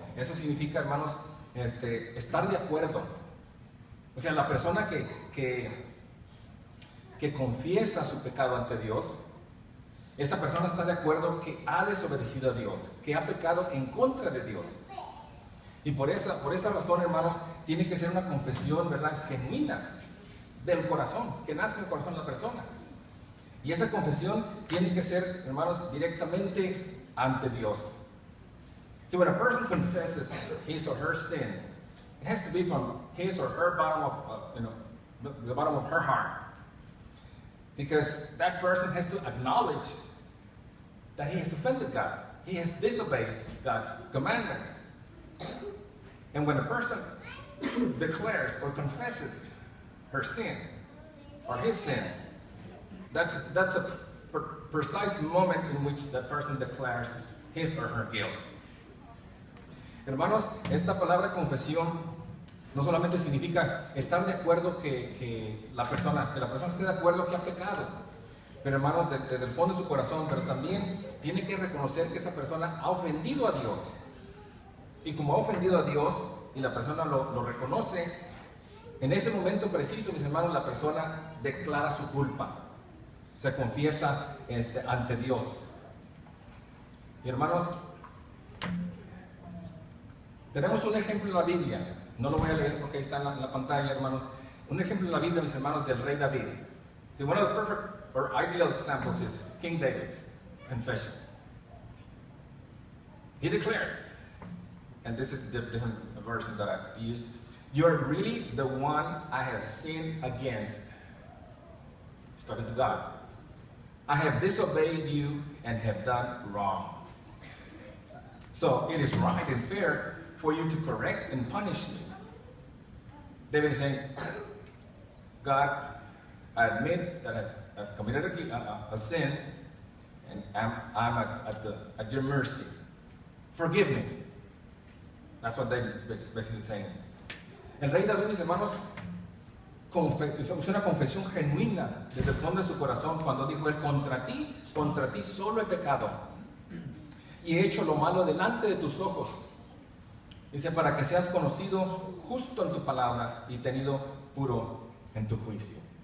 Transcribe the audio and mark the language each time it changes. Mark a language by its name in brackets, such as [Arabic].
[Spanish] Eso significa, hermanos, estar de acuerdo. O sea, la persona que confiesa su pecado ante Dios, esa persona está de acuerdo que ha desobedecido a Dios, que ha pecado en contra de Dios. Y por esa razón, hermanos, tiene que ser una confesión, ¿verdad?, genuina, del corazón, que nace en el corazón de la persona. Y esa confesión tiene que ser, hermanos, directamente ante Dios. [English] So when a person confesses his or her sin, it has to be from his or her bottom of, the bottom of her heart. Because that person has to acknowledge that he has offended God. He has disobeyed God's commandments. And when a person declares or confesses her sin or his sin, that's a precise moment in which the person declares his or her guilt. [Spanish] Hermanos, esta palabra confesión no solamente significa estar de acuerdo que la persona esté de acuerdo que ha pecado, pero hermanos, desde el fondo de su corazón, pero también tiene que reconocer que esa persona ha ofendido a Dios. Y como ha ofendido a Dios y la persona lo reconoce, en ese momento preciso, mis hermanos, la persona declara su culpa, se confiesa ante Dios. Y hermanos, tenemos un ejemplo en la Biblia, no lo voy a leer porque está en la pantalla, hermanos. Un ejemplo en la Biblia, mis hermanos, del rey David. [English] So one of the perfect or ideal examples is King David's confession. He declared, and this is the different version that I used, "You are really the one I have sinned against." He's talking to God. "I have disobeyed you and have done wrong. So it is right and fair for you to correct and punish me." David is saying, God, I admit that I've committed a sin, and I'm at your mercy. Forgive me. That's what David is basically saying. [Spanish] El rey David, mis hermanos, hizo una confesión genuina desde el fondo de su corazón cuando dijo él: contra ti solo he pecado y he hecho lo malo delante de tus ojos. Dice, para que seas conocido justo en tu palabra y tenido puro en tu juicio.